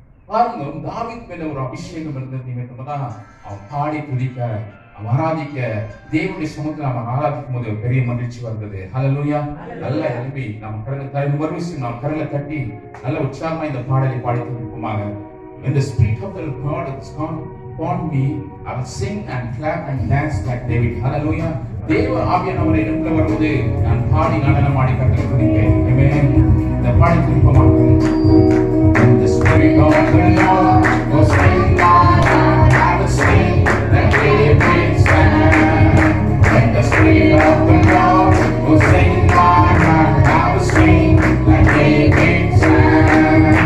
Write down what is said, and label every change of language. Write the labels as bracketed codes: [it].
[ta] பாருங்க தாவீது மேல ஒரு அபிஷேகம் இருந்தது நிமித்தம்தான் அவன் பாடி துதிக்க, அவன் ஆராதிக்க, தேவனுடைய சமூகத்தில் அவன் ஆராதிக்கும் போது பெரிய மகிழ்ச்சி வந்தது. ஹல்லேலூயா. நல்ல எழுப்பி நம்ம கரங்களை தட்டி நல்ல உற்சாகமா இந்த பாடலை பாடி துதிப்போமாக. [en] When the spirit of the God is upon me, I will sing and clap and dance like David. Hallelujah. [ta] தேவ ஆவியானவர் எனக்குள்ள வரும்போது நான் பாடி நடனமாடி கர்த்தரை துதிப்பேன். ஆமென். இந்த பாடி துதிப்போமாக. [en] When the spirit of the Lord was in my heart, I will sing like David sang. When the spirit of the Lord was in my heart, I will sing like David sang.